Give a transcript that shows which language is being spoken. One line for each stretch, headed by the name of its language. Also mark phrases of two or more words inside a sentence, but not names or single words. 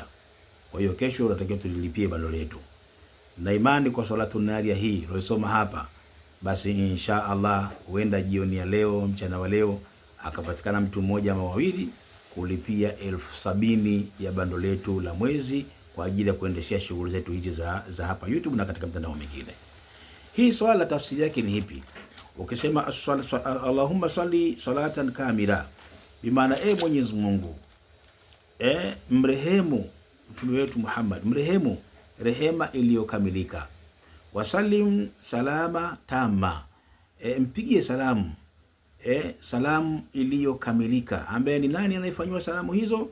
Swahili: Kwa hiyo kesho tunatakiwa tulilipie bando letu, na imani kwa
Arabic: صلاة نارية
Swahili: hii tulisoma hapa, basi
Arabic: إن شاء الله
Swahili: huenda jioni ya leo, mchana wa leo, akapatikana mtu mmoja ama 2 kulipia 70,000 ya bando letu la mwezi kwa ajili ya kuendeshea shughuli zetu hizi za hapa YouTube na katika mtandao mwingine. Hii swala tafsiri yake ni hipi? Ukisema
Arabic: اللهم صل صلاة كاملة,
Swahili: bimaana Mwenyezi Mungu mrehemu mtume wetu Muhammad, mrehemu rehema iliyokamilika.
Arabic: وسلم سلاما تاما,
Swahili: mpigie salamu salamu iliyokamilika, ambaye ni nani anayefanywa salamu hizo?